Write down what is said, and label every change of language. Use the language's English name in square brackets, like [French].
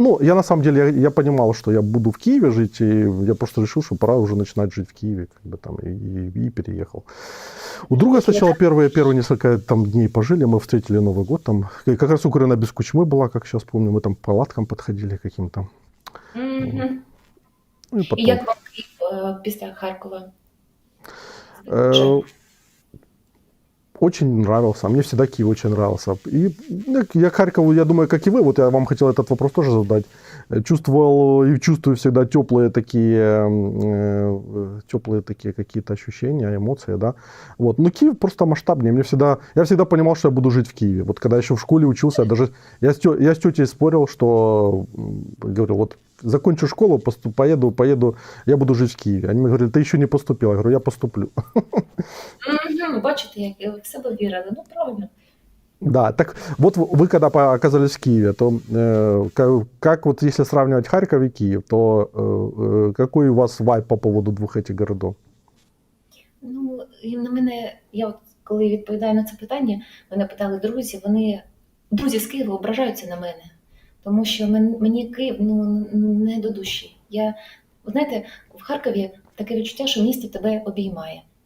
[Russian] Я на самом деле, я понимал, что я буду в Киеве жить, и я просто решил, что пора уже начинать жить в Киеве, и переехал. У друга сначала первые несколько дней пожили, мы встретили Новый год, там, как раз Украина без кучмы была, как сейчас помню, мы там к палаткам подходили каким-то. [Ukrainian] І як вам Київ після Харкова? [Russian] Очень нравился. Мне всегда Киев очень нравился. И я к Харькову, я думаю, как и вы, вот я вам хотел этот вопрос тоже задать. Чувствовал и чувствую всегда теплые такие какие-то ощущения, эмоции, да. Но Киев просто масштабнее. Я всегда понимал, что я буду жить в Киеве. Вот когда еще в школе учился, я с тетей спорил, что говорю, закончу школу, поеду, я буду жить в Киеве. Они мне говорили, ты еще не поступил. Я говорю, я поступлю. [Ukrainian] Бачите, як в себе вірили, правильно. [Russian] Да, так вот вы когда оказались в Киеве, то как если сравнивать Харьков и Киев, то какой у вас вайб по поводу двух этих городов? [Ukrainian] На мене, я коли відповідаю на це питання, мене питали друзі з Києва ображаються на мене, тому що мені Київ не до душі. Знаєте, в Харкові таке відчуття, що місто тебе обіймає.